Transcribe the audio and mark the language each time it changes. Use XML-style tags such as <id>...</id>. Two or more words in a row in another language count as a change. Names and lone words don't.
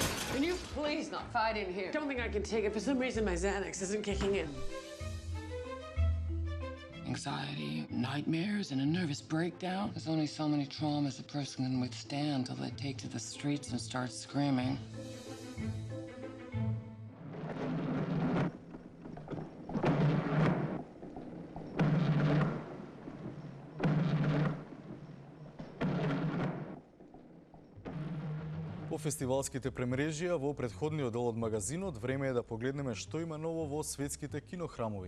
<en>Can you please not fight in here? Don't think I can take it. For some reason, my Xanax isn't kicking in. Anxiety, nightmares, and a nervous breakdown. There's only so many traumas a person can withstand till they take to the streets and start screaming.</en> <mk>По фестивалските премрежија во претходниот дел од магазинот, време е да погледнеме што има ново во светските кинохрамови.</mk>